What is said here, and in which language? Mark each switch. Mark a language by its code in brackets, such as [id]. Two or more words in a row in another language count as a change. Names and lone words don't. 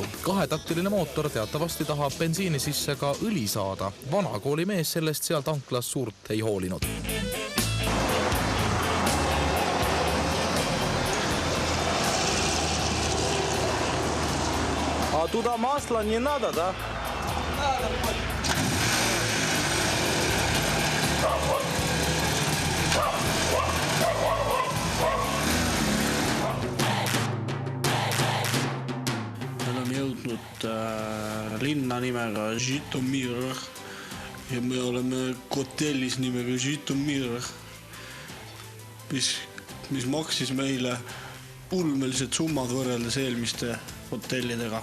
[et] Kahetaktiline mootor teatavasti tahab bensiini sisse ka õli saada. Vana koolimees sellest seal tanklas suurt ei hoolinud. [ru] A tуда masla не надо, да? [et] linna nimega Žitomir ja me oleme hotellis nimega Žitomir, mis maksis meile ulmelised summad võrreldes eelmiste hotellidega.